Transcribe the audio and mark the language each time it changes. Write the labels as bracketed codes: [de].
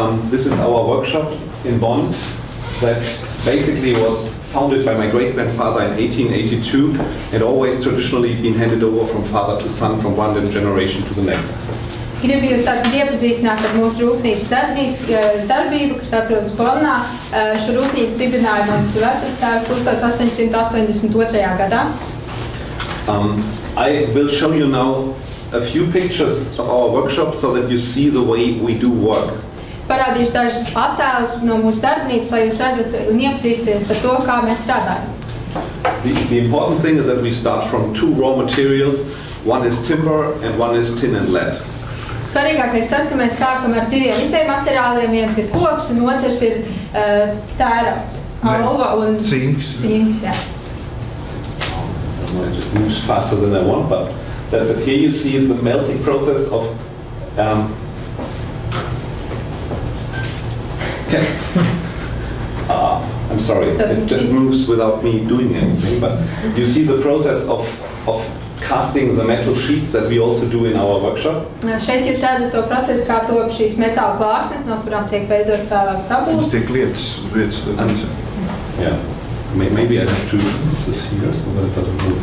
[en] This is our workshop in Bonn that basically was founded by my great-grandfather in 1882 and always traditionally been handed over from father to son from one generation to the next. [lv] Gribu jūs tātad iepazīstināt ar mūsu rūpnīcas darbību, kas atrodas Bonnā. Šo rūpnīcu dibināja mans vecvectēvs 1882. gadā. [en] I will show you now a few pictures of our workshop so that you see the way we do work. [lv] Parādīšu dažus attēlus no mūsu darbnīcas, lai jūs redzat un iepazīsties ar to, kā mēs strādājam. [en] The important thing is that we start from 2 raw materials. One is timber and one is tin and lead. [lv] Svarīgākais tas, ka mēs sākam ar 2 visiem materiāliem. Viens ir koks un otrs ir tērauds, alva un cinks. Jā. [en] It moves faster than I want, but that's it. Here you see the melting process of I'm sorry, it just moves without me doing anything, but you see the process of casting the metal sheets that we also do in our workshop. [lv] Šeit jūs redzat to procesu, kā top šīs metāla plāksnes, no kurām tiek veidots vēlāk sabulis. Mums tiek lietas uz vietas. [en] Yeah. Maybe I have to move this here so that it doesn't move.